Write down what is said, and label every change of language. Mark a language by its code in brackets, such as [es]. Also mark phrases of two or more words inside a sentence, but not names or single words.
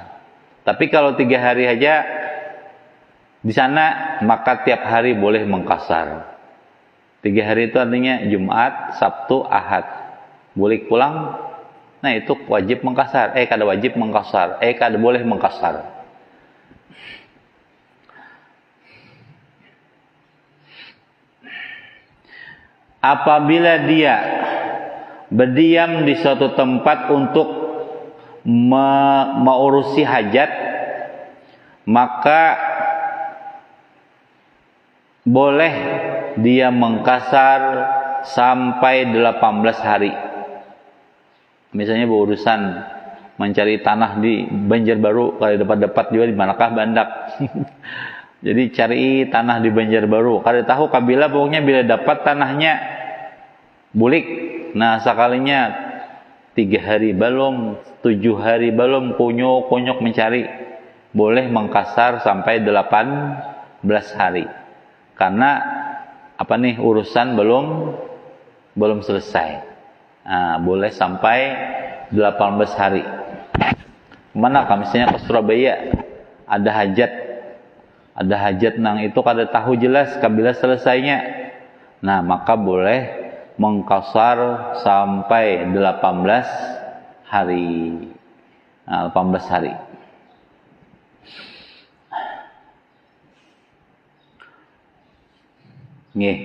[id] Tapi kalau 3 hari aja di sana, maka tiap hari boleh mengqasar. 3 hari itu artinya Jumat, Sabtu, Ahad. Boleh pulang. Nah, itu wajib mengqasar. [bjn] Kada wajib mengqasar. Kada boleh mengqasar. [id] Apabila dia berdiam di suatu tempat untuk mengurusi hajat, maka boleh dia mengqasar sampai 18 hari. Misalnya berurusan mencari tanah di Banjarbaru, kalau dapat juga di manakah Bandak. Jadi cari tanah di Banjarbaru. [bjn] Kada tahu kabila, pokoknya bila dapat tanahnya bulik. [id] Nah, sekalinya 3 hari belum, 7 hari belum, kunyuk mencari, boleh mengqasar sampai 18 hari. Karena urusan belum selesai. Nah, boleh sampai 18 hari. [bjn] Mana misalnya ke Surabaya ada hajat, ada hajat nang itu kada tahu jelas kabila selesainya. [id] Nah, maka boleh mengqasar sampai 18 hari. Nah, 18 hari. Nggih.